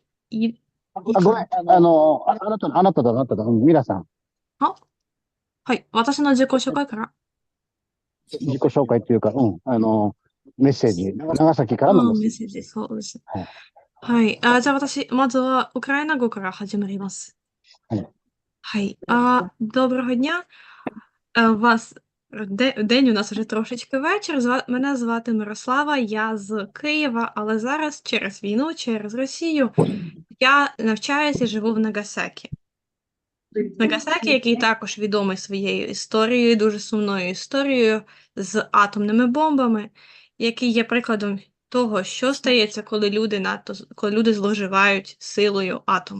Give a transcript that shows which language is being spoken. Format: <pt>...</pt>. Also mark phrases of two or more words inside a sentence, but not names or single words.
<ja>ごめん、あなただ、ミラさん。はい、私の自己紹介から。自己紹介っていうか、メッセージ、長崎からのメッセージ、そうです。はい。じゃあ私、まずはウクライナ語から始まります。</ja> <uk>はい。Доброго дня. День у нас вже трошечки вечір. Мене звати Мирослава, я з Києва, але зараз через війну, через Росію я навчаюся і живу в Нагасакі. Нагасакі, який також відомий своєю історією, дуже сумною історією з атомними бомбами, який є прикладом того, що стається, коли люди зловживають силою атому.</uk>